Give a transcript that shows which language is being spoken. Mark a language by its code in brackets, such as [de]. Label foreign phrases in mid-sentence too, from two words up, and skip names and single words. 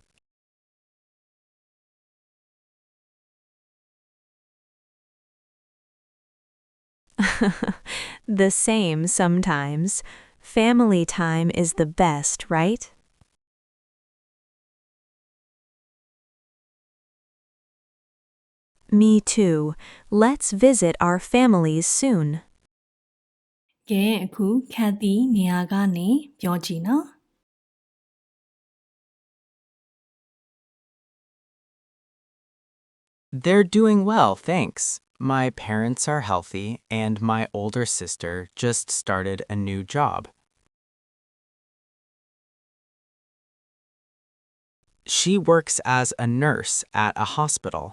[en] The same sometimes. Family time is the best, right? Me too. Let's visit our families soon. [my] ကဲအခု Kathy နေရာကနေပြောကြည့်နော် [en] They're doing well, thanks. My parents are healthy, and my older sister just started a new job. She works as a nurse at a hospital.